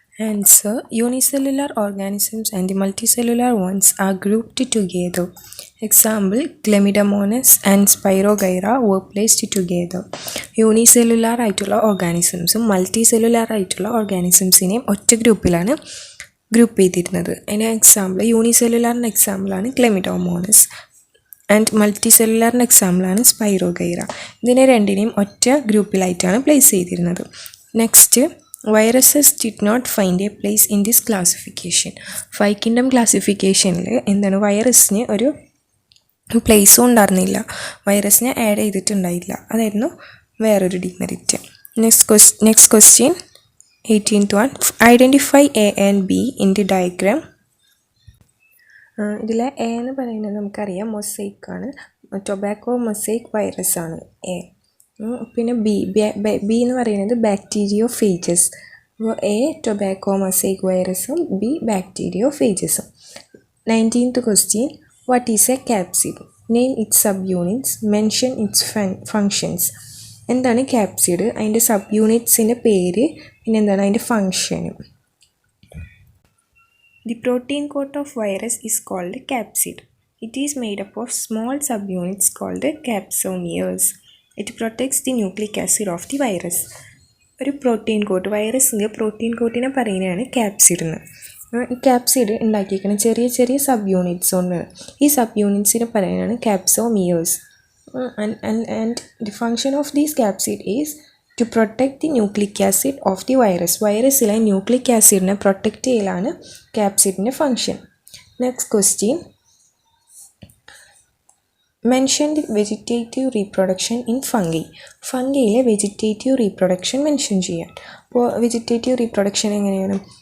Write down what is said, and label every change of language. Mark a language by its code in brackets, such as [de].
[en] Answer: unicellular organisms and the multicellular ones are grouped together. Example: Chlamydomonas and Spirogyra were placed together. [ml] Unicellular ആയിട്ടുള്ള ഓർഗാനിസംസും multi ആയിട്ടുള്ള ഓർഗാനിസംസിനെയും ഒറ്റ ഗ്രൂപ്പിലാണ് group ചെയ്തിരുന്നത്. അതിന് example, യൂണിസെല്ലുലാറിൻ്റെ എക്സാമ്പിളാണ് ക്ലെമിഡോമോണസ് and മൾട്ടിസെല്ലുലാറിൻ്റെ എക്സാമ്പിളാണ് spirogyra. ഇതിനെ രണ്ടിനെയും ഒറ്റ ഗ്രൂപ്പിലായിട്ടാണ് പ്ലേസ് ചെയ്തിരുന്നത്. [en] Next, viruses did not find a place in this classification. [ml] 5 kingdom ക്ലാസിഫിക്കേഷനിൽ വൈറസിന് ഒരു പ്ലേസും ഉണ്ടായിരുന്നില്ല, വൈറസിനെ ആഡ് ചെയ്തിട്ടുണ്ടായില്ല. അതായിരുന്നു വേറൊരു demerit. [en] Next question, 18th one. Identify A and B in the diagram. [ml] ഇതിൽ എ എന്ന് പറയുന്നത് നമുക്കറിയാം മൊസൈക്ക് ആണ്, ടൊബാക്കോ മൊസൈക്ക് വൈറസ് ആണ് എ. പിന്നെ ബി എന്ന് പറയുന്നത് ബാക്ടീരിയോ ഫേജസ്. അപ്പോൾ A tobacco mosaic വൈറസും B bacterio ഫേജസും. [en] 19th question, what is a capsid? Name its subunits, mention its functions. [ml] എന്താണ് ക്യാപ്സിഡ്, അതിൻ്റെ സബ് യൂണിറ്റ്സിൻ്റെ പേര്, പിന്നെ എന്താണ് അതിൻ്റെ ഫങ്ഷനും. [en] The protein coat of virus is called capsid. It is made up of small subunits called capsomeres. It protects the nucleic acid of the virus. [ml] ഒരു protein coat, വൈറസിൻ്റെ protein കോട്ടിനെ പറയുന്നതാണ് capsid എന്ന്. ഈ ക്യാപ്സിഡ് ഉണ്ടാക്കിയിരിക്കുന്ന ചെറിയ ചെറിയ സബ് യൂണിറ്റ്സ് ഉണ്ട്. ഈ സബ് യൂണിറ്റ്സിനെ പറയുന്നതാണ് capsomeres. [en] And the function of these capsid is to protect the nucleic acid of the virus. [ml] വൈറസിലെ nucleic ആസിഡിനെ protect ചെയ്യലാണ് ക്യാപ്സിഡിൻ്റെ function. [en] Next question, mention the vegetative reproduction in fungi. [ml] ഫംഗിയിലെ vegetative reproduction mention ചെയ്യാൻ. അപ്പോൾ vegetative reproduction എങ്ങനെയാണ്?